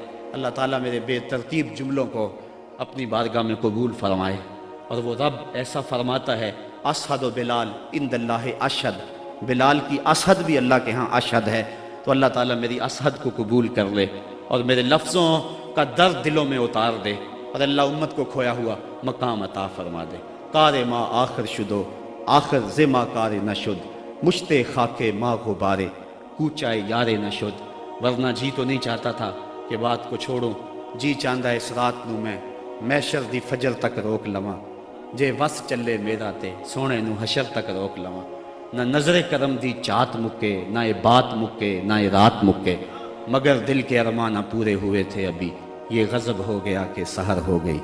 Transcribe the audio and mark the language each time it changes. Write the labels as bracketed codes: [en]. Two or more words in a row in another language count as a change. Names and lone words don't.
[ur] اللہ تعالیٰ میرے بے ترتیب جملوں کو اپنی بارگاہ میں قبول فرمائے، اور وہ رب ایسا فرماتا ہے [ar] اشہد بلال عند اللہ اشہد، [ur] بلال کی اشہد بھی اللہ کے ہاں اشہد ہے، تو اللہ تعالیٰ میری اشہد کو قبول کر لے اور میرے لفظوں کا درد دلوں میں اتار دے، اور اللہ امت کو کھویا ہوا مقام عطا فرما دے۔ [fa] کار ما آخر شدو آخر زما کار نشد، مشت خاک ما غبارے کوچائے یار نشد۔ [ur] ورنہ جی تو نہیں چاہتا تھا کہ بات کو چھوڑوں، [pa] جی چاندہ اس رات نو میں دی فجر تک روک لواں، جے وس چلے میرا تے سونے نو حشر تک روک لواں۔ نہ نظر کرم دی چات مکے، نہ یہ بات مکے، نہ یہ رات مکے، [ur] مگر دل کے ارمان نہ پورے ہوئے تھے ابھی، یہ غضب ہو گیا کہ سحر ہو گئی۔